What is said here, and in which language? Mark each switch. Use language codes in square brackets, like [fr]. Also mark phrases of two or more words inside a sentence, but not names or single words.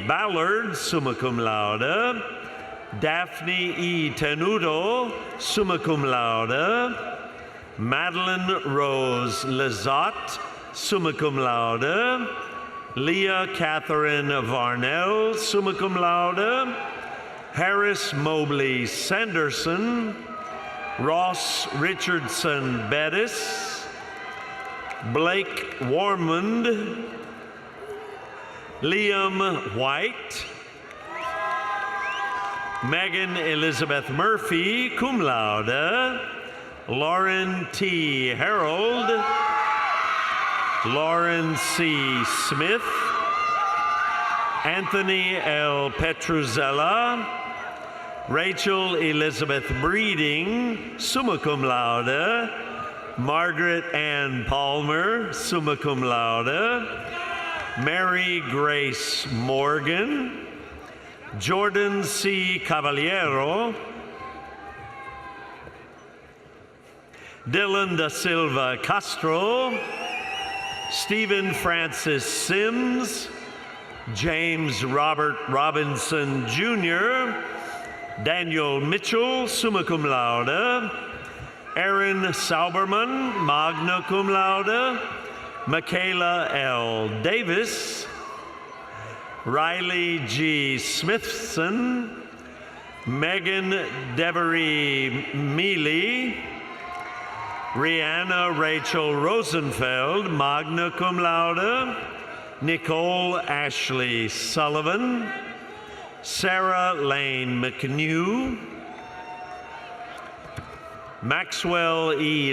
[en] Ballard, [la] summa cum laude, [en] Daphne E. Tenuto, [la] summa cum laude, [en] Madeline Rose Lizotte, [la] summa cum laude, [en] Leah Catherine Varnell, [la] summa cum laude, [en] Harris Mobley Sanderson, Ross Richardson Bettis, Blake Warmond, Liam White, Megan Elizabeth Murphy, [la] cum laude, [en] Lauren T. Harold, Lauren C. Smith, Anthony L. Petruzella, Rachel Elizabeth Breeding, [la] summa cum laude, [en] Margaret Ann Palmer, [la] summa cum laude, [en] Mary Grace Morgan, Jordan C. Cavaliero, Dylan Da Silva Castro, Stephen Francis Sims, James Robert Robinson Jr., Daniel Mitchell, [la] summa cum laude, [en] Aaron Sauberman, [la] magna cum laude, [en] Michaela L. Davis, Riley G. Smithson, Megan Devery Mealy, Rihanna Rachel Rosenfeld, [la] magna cum laude, [en] Nicole Ashley Sullivan, Sarah Lane McNew, Maxwell E.